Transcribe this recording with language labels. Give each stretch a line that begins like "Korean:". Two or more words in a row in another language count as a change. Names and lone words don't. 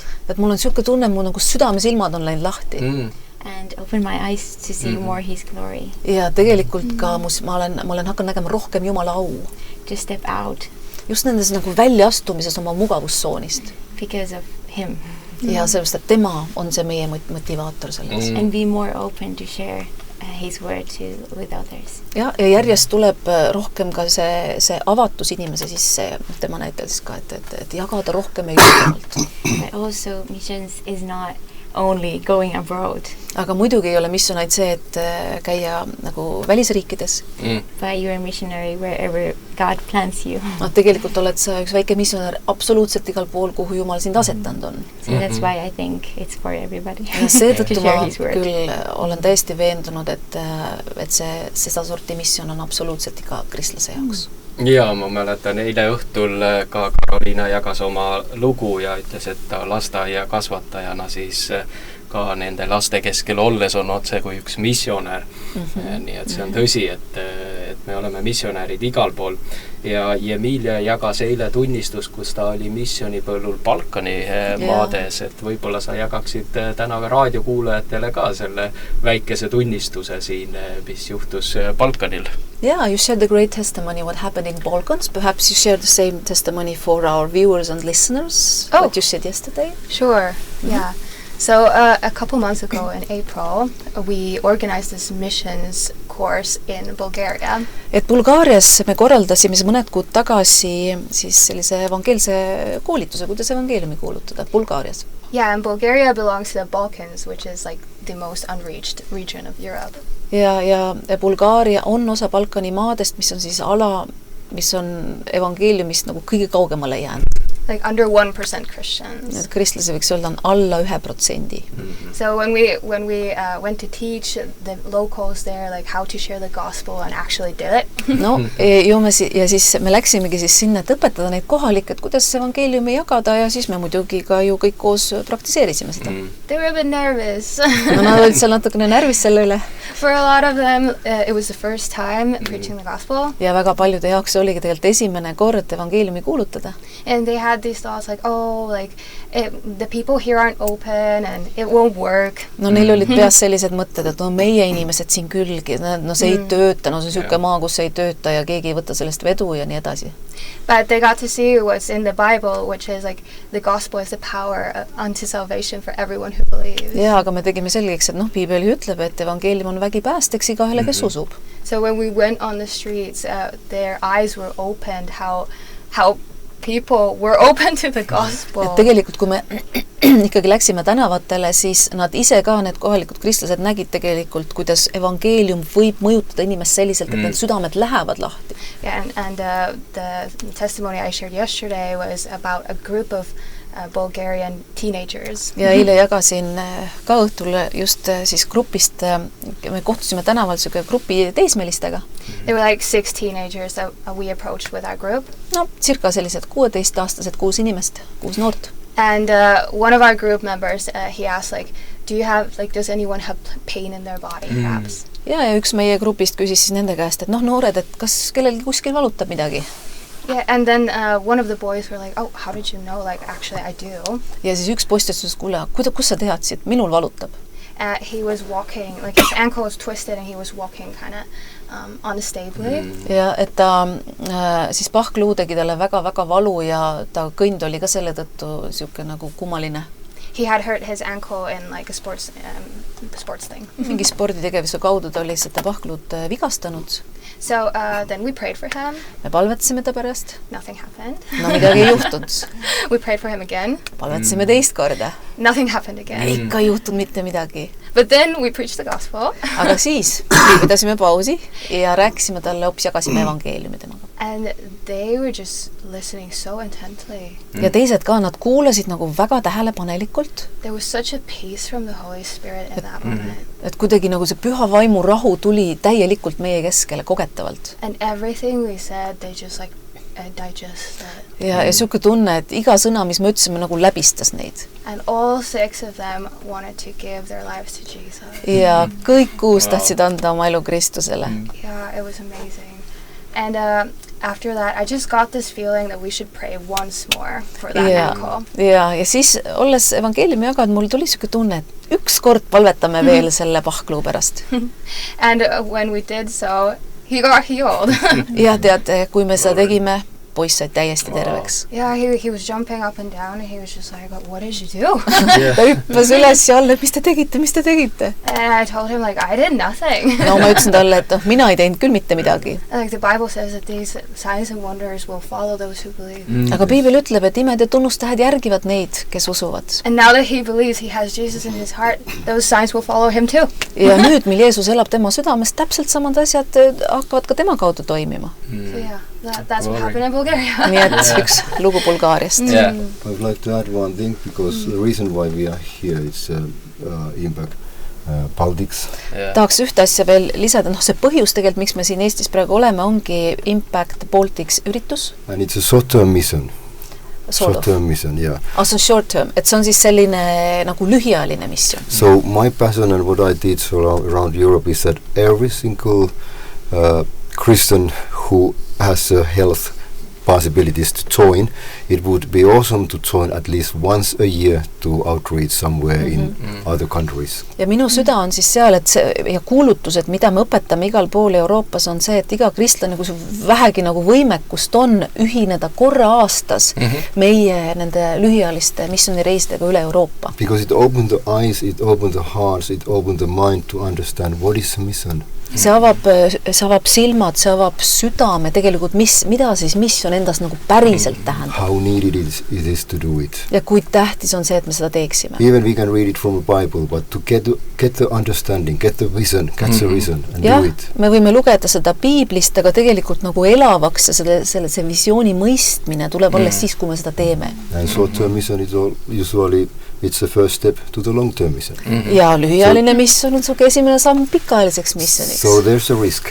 Estonian: Et mul on siuke tunne, mul nagu südamesilmad on läinud lahti.
English: And open my eyes to see more His glory.
Estonian: Ja tegelikult ka ma olen hakanud nägema rohkem Jumala au.
English: To step out.
Estonian: Just nendes nagu väljaastumises oma mugavussoonist.
English: Because of Him.
Estonian: Ja sellepärast, et tema on see meie motivaator selles.
English: And be more open to share His word with others.
Estonian: Ja järjest tuleb rohkem ka see avatus inimese sisse, tema näitel siis ka, et jagada rohkem ja julgemalt.
English: But also missions is not only going abroad.
Estonian: Aga muidugi ei ole missioon ainult see, et käia nagu välisriikides.
English: But you're a missionary wherever God plants you.
Estonian: Tegelikult oled sa üks väike missionär absoluutselt igal pool, kuhu Jumal sind asetanud on.
English: So that's why I think it's for everybody.
Estonian: Ja seetõttu ma küll olen täiesti veendunud, et seda sorti missioon on absoluutselt iga kristlase jaoks. Ja ma mäletan, eile õhtul ka Karoliina jagas oma lugu ja ütles, et ta lasteaia kasvatajana siis ka nende laste keskel olles on otse kui üks missionär. Nii et see on tõsi, et me oleme missionärid igal pool. Ja Emilia jagas eile tunnistus, kus ta oli missionipõllul Balkani maades, et võib-olla sa jagaksid täna raadiokuulajatele ka selle väikese tunnistuse siin, mis juhtus Balkanil.
English: Yeah, you shared the great testimony what happened in Balkans. Perhaps you share the same testimony for our viewers and listeners, what you said yesterday. Sure, yeah. So a couple months ago in April, we organized this missions course in Bulgaria.
Estonian: Et Bulgaarias me korraldasime mõned kuud tagasi siis sellise evangeelse koolituse, kuidas evangeeliumi kuulutada Bulgaarias.
English: Yeah, and Bulgaria belongs to the Balkans, which is like the most unreached region of Europe.
Estonian: Ja Bulgaaria on osa Balkani maadest, mis on siis ala, mis on evangeeliumist nagu kõige kaugemale jäänud.
English: Like under 1% Christians.
Estonian: Kristlasi võiks öelda on alla 1%.
English: So when we went to teach the locals there like how to share the gospel and actually did it.
Estonian: No, ja siis me läksimegi siis sinna, et õpetada neid kohalikke, et kuidas evangeeliumi jagada ja siis me muidugi ka ju kõik koos praktiseerisime seda.
English: They were a bit nervous.
Estonian: No nad olid seal natukene närvis selle üle.
English: For a lot of them, it was the first time preaching the gospel.
Estonian: Ja väga paljude jaoks oligi tegelikult esimene kord evangeeliumi kuulutada.
English: And they had these thoughts like, the people here aren't open and it won't work.
Estonian: No neil olid peas sellised mõtted, et meie inimesed siin külgi, see ei tööta, see siuke maa, kus ei tööta ja keegi ei võta sellest vedu ja nii edasi.
English: But they got to see what's in the Bible, which is like the gospel is the power unto salvation for everyone who believes.
Estonian: Ja, aga me tegime selgeks, et Piibel ütleb, et evangeelium on vägi päästeks igahele, kes usub.
English: So when we went on the streets, their eyes were opened, how people were open to the gospel.
Estonian: Et tegelikult, kui me ikkagi läksime tänavatele, siis nad ise ka, need kohalikud kristlased nägid tegelikult, kuidas evangeelium võib mõjutada inimest selliselt, et need südamed lähevad lahti.
English: Yeah, and the testimony I shared yesterday was about a group of Bulgarian teenagers.
Estonian: Ja eile jagasin ka õhtul just siis grupist, me kohtusime tänaval selline grupi teismelistega.
English: They were like 6 teenagers that we approached with our group.
Estonian: No, circa sellised 16-aastased, 6 inimest, 6 noort.
English: And one of our group members, he asked like, does anyone have pain in their body perhaps?
Estonian: Ja üks meie grupist küsis siis nende käest, et noored, et kas kellelgi kuskil valutab midagi?
English: Yeah, and then one of the boys were like, oh, how did you know? Like, actually, I do.
Estonian: Ja siis üks poist ütles, kuule, kus sa teadsid? Minul valutab.
English: He was walking, like his ankle was twisted and he was walking kind of unsteadily.
Estonian: Ja et ta siis pahkluu tegi talle väga-väga valu ja ta kõnd oli ka selle tõttu siuke nagu kummaline.
English: He had hurt his ankle in like a sports thing.
Estonian: Mingi sporditegevuse kaudu ta oli seda pahkluud vigastanud.
English: So then we prayed for him.
Estonian: Me palvetasime ta pärast.
English: Nothing happened.
Estonian: No midagi ei juhtunud.
English: We prayed for him again.
Estonian: Palvetasime teist korda.
English: Nothing happened again.
Estonian: Ikka ei juhtunud mitte midagi.
English: But then we preached the gospel.
Estonian: Aga siis pidasime pausi ja rääkisime talle, hoopis jagasime evangeeliumi temaga.
English: And they were just listening so intently.
Estonian: Ja teised ka, nad kuulasid nagu väga tähelepanelikult.
English: There was such a peace from the Holy Spirit in that moment.
Estonian: Et kuidagi nagu see püha vaimu rahu tuli täielikult meie keskele kogetavalt.
English: And everything we said, they just like digested.
Estonian: Ja siuke tunne, et iga sõna, mis me ütlesime, nagu läbistas neid.
English: And all 6 of them wanted to give their lives to Jesus.
Estonian: Ja kõik 6 tahtsid anda oma elu Kristusele.
English: Yeah, it was amazing. And after that, I just got this feeling that we should pray once more for that ankle.
Estonian: Ja siis, olles evangeeliumi jaganud, mul tuli siuke tunne, et üks kord palvetame veel selle pahkluu pärast.
English: And when we did so, he got healed.
Estonian: Ja tead, kui me seda tegime, poiss said täiesti terveks.
English: Yeah, he was jumping up and down and he was just like, what did you do?
Estonian: Ta hüppas üles ja alla, mis te tegite?
English: And I told him like, I did nothing.
Estonian: No ma ütlesin talle, et mina ei teinud küll mitte midagi.
English: Like the Bible says that these signs and wonders will follow those who believe.
Estonian: Aga Piibel ütleb, et imed ja tunnustähed järgivad neid, kes usuvad.
English: And now that he believes he has Jesus in his heart, those signs will follow him too.
Estonian: Ja nüüd, mil Jeesus elab tema südames, täpselt samad asjad hakkavad ka tema kaudu toimima.
English: So yeah, that's what happened in Bulgaria.
Estonian: Nii et üks lugu Bulgaariast.
English: I would like to add one thing because the reason why we are here is Impact Baltics.
Estonian: Tahaks ühte asja veel lisada, see põhjus tegelikult, miks me siin Eestis praegu oleme, ongi Impact Baltics üritus.
English: And it's a short-term mission. Short-term mission, yeah. Also short-term,
Estonian: et see on siis selline nagu lühiajaline missioon.
English: So my passion and what I did around Europe is that every single Christian who has health possibilities to join, it would be awesome to join at least once a year to outreach somewhere in other countries.
Estonian: Ja minu süda on siis seal, et see, ja kuulutused, mida me õpetame igal pool Euroopas, on see, et iga kristlane, kui vähegi nagu võimekust on ühineda korra aastas meie nende lühiajaliste missioonireisidega üle Euroopa.
English: Because it opened the eyes, it opened the hearts, it opened the mind to understand what is the mission.
Estonian: See avab silmad, see avab südame tegelikult, mida siis missioon endas nagu päriselt tähendab.
English: How needed it is to do it.
Estonian: Ja kui tähtis on see, et me seda teeksime.
English: Even we can read it from the Bible, but to get the understanding, get the vision, catch the vision and do it.
Estonian: Me võime lugeda seda Piiblist, aga tegelikult nagu elavaks ja see visiooni mõistmine tuleb alles siis, kui me seda teeme.
English: And short-term mission is usually it's the first step to the long-term mission.
Estonian: Ja lühiajaline missioon on suke esimene samm pikaajaliseks missioniks.
English: So there's a risk.